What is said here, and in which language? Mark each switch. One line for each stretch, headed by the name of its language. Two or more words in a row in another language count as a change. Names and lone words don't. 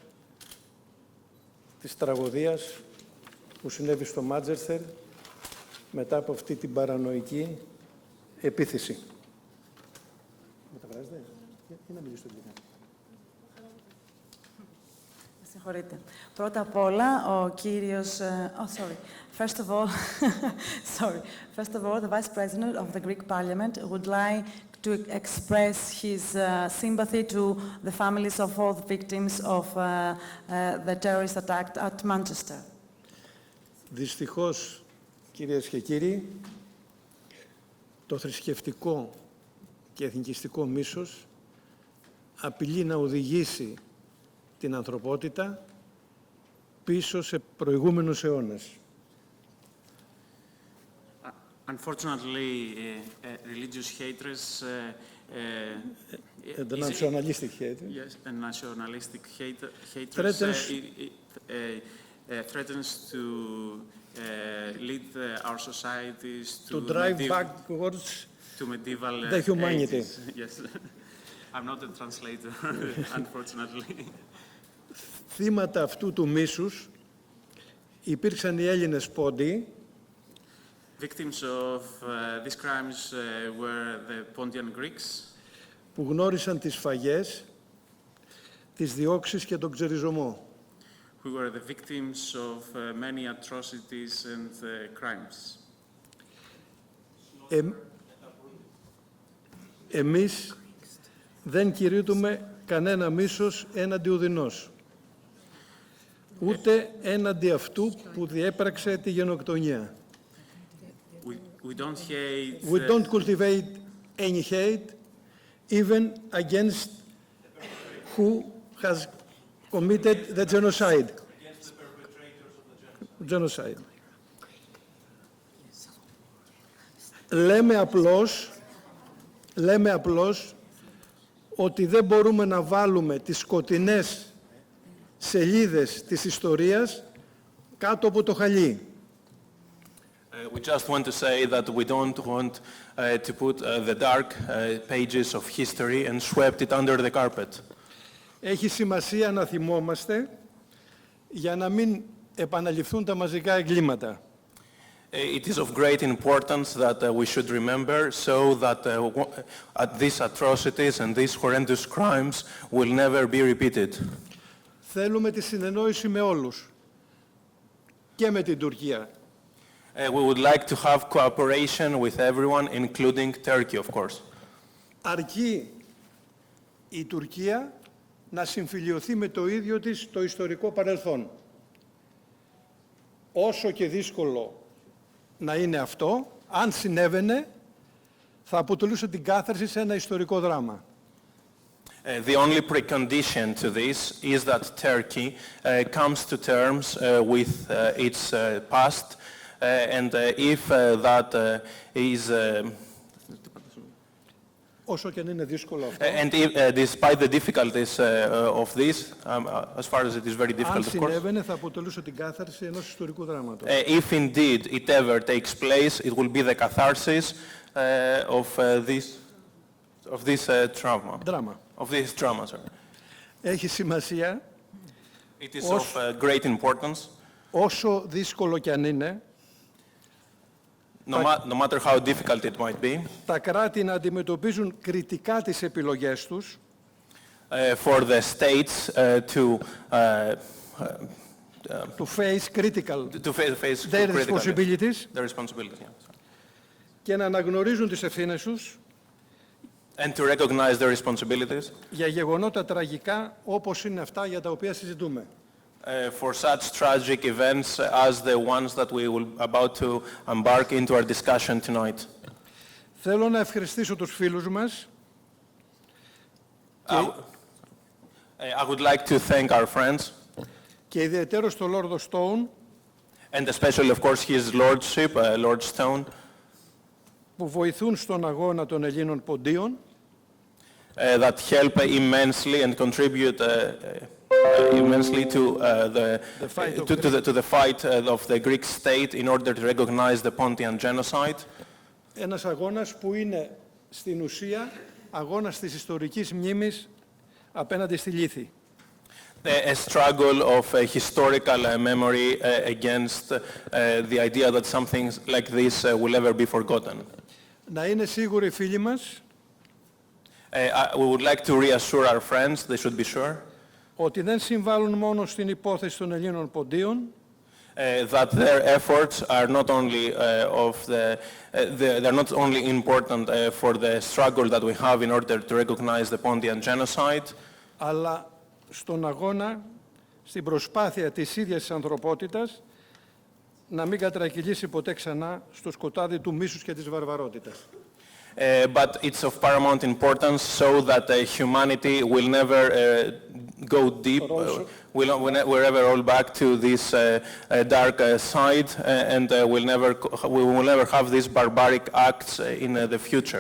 Greek: της τραγωδίας που συνέβη στο Μάντσεστερ μετά από αυτή την παρανοϊκή επίθεση. Μεταφράζετε ή να μιλήσω λίγο. Συγχωρείτε. Πρώτα απ' όλα, ο κύριος...
English: First of all, First of all, the Vice President of the Greek Parliament would like to express his sympathy to the families of all the victims of the terrorist attack at Manchester.
Greek: Δυστυχώς, κυρίες και κύριοι, το θρησκευτικό και εθνικιστικό μίσος απειλεί να οδηγήσει την ανθρωπότητα πίσω σε προηγούμενους αιώνες.
English: Unfortunately, religious hatred The nationalistic hatred. Yes, and nationalistic hatred threatens to lead our societies to drive backwards to medieval the humanity. Yes, I'm not a translator, unfortunately.
Greek: Θύματα αυτού του μίσους υπήρξαν οι Έλληνες Πόντιοι.
English: Victims of these crimes were the Pontian Greeks,
Greek: που γνώρισαν τις σφαγές, τις διώξεις και τον ξεριζωμό.
English: who were the victims of many atrocities and crimes.
Greek: Εμείς δεν κηρύττουμε κανένα μίσος έναντι ουδινός, ούτε έναντι αυτού που διέπραξε τη γενοκτονία.
English: We don't cultivate any hate, even against who has committed the genocide. Against the perpetrators of the Genocide.
Greek: Λέμε απλώς ότι δεν μπορούμε να βάλουμε τις σκοτεινές σελίδες της ιστορίας κάτω από το χαλί.
English: We just want to say that we don't want to put the dark pages of history and swept it under the carpet.
Greek: Έχει σημασία να θυμόμαστε για να μην επαναληφθούν τα μαζικά εγκλήματα.
English: It is of great importance that we should remember so that these atrocities and these horrendous crimes will never be repeated.
Greek: Θέλουμε τη συνεννόηση με όλους και με την Τουρκία.
English: We would like to have cooperation with everyone, including Turkey, of course.
Greek: Αρκεί η Τουρκία να συμφιλιωθεί με το ίδιο της το ιστορικό παρελθόν. Όσο και δύσκολο να είναι αυτό, αν συνέβαινε, θα αποτελούσε την κάθαρση σε ένα ιστορικό δράμα.
English: The only precondition to this is that Turkey comes to terms with its past, and if that is...
Greek: Όσο και αν είναι δύσκολο αυτό.
English: And despite the difficulties of this, as far as it is very difficult,
Greek: Αν
English: of course,
Greek: συνέβαινε, θα αποτελούσε την κάθαρση ενός ιστορικού δράματος.
English: if indeed it ever takes place, it will be the catharsis of this trauma.
Greek: Δράμα.
English: Of this trauma, sorry.
Greek: Έχει σημασία,
English: It is of great importance,
Greek: όσο δύσκολο και αν είναι,
English: no matter how difficult it might be,
Greek: τα κράτη να αντιμετωπίζουν κριτικά τις επιλογές τους,
English: for the states to face critical to face their critically responsibilities their responsibilities, yeah.
Greek: και να αναγνωρίζουν τις ευθύνες τους
English: And to recognize their responsibilities
Greek: για γεγονότα τραγικά όπως είναι αυτά για τα οποία συζητούμε.
English: For such tragic events as the ones that we will about to embark into our discussion tonight.
Greek: Θέλω να ευχαριστήσω τους φίλους μας
English: I would like to thank our friends,
Greek: και ιδιαιτέρως τον Λόρδο Στόουν
English: And especially, of course, his lordship, Lord Stone,
Greek: που βοηθούν στον αγώνα των Ελλήνων ποντίων
English: that help immensely and contribute immensely to the fight of the Greek state in order to recognize the Pontian genocide.
Greek: Ένας αγώνας που είναι στην ουσία αγώνας της ιστορικής μνήμης απέναντι στη λύθη.
English: A struggle of historical memory against the idea that something like this will ever be forgotten.
Greek: Να είναι σίγουροι φίλοι μας
English: We would like to reassure our friends, they should be sure,
Greek: ότι δεν συμβάλλουν μόνο στην υπόθεση των Ελλήνων ποντίων,
English: that their efforts are not only they're not only important for the struggle that we have in order to recognize the Pontian genocide,
Greek: αλλά στον αγώνα, στην προσπάθεια της ίδιας της ανθρωπότητας να μην κατρακυλήσει ποτέ ξανά στο σκοτάδι του μίσους και της βαρβαρότητας.
English: But it's of paramount importance so that humanity will never go deep, will never roll back to this dark side, and we will never have these barbaric acts in the future.